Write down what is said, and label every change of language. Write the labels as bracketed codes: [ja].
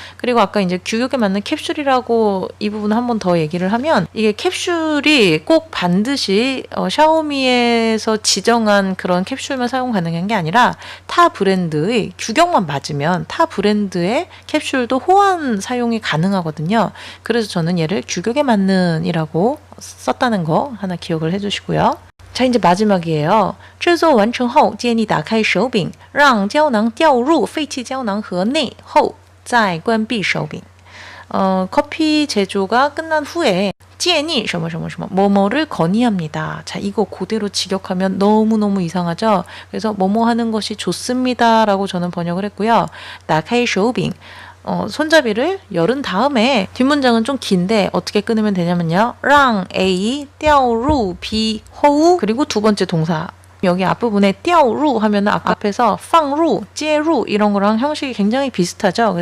[ko] 그리고 아까 이제 규격에 맞는 캡슐이라고 이 부분 한 번 더 얘기를 하면 이게 캡슐이 꼭 반드시 샤오미에서 지정한 그런 캡슐만 사용 가능한 게 아니라 타 브랜드의 규격만 맞으면 타 브랜드의 캡슐도 호환 사용이 가능하거든요. 그래서 저는 얘를 규격에 맞는이라고 썼다는 거 하나 기억을 해주시고요. 자, 이제 마지막이에요. [zh] 制作完成后建议打开手柄让胶囊掉入废弃胶囊盒内后再关闭手柄 [ko] 커피 제조가 끝난 후에 建议 뭐뭐를 건의합니다. 자, 이거 그대로 직역하면 너무너무 이상하죠? 그래서 뭐뭐 하는 것이 좋습니다 라고 저는 번역을 했고요. [zh] 打开手柄 [ko] 손잡이를 열은 다음에 뒷문장은 좀 긴데 어떻게 끊으면 되냐면요. [zh] 让 A 掉入 B [ko] 호우 그리고 두 번째 동사 여기 앞부분에 掉入 하면 앞에서 放入, 接入 이런 거랑 형식이 굉장히 비슷하죠.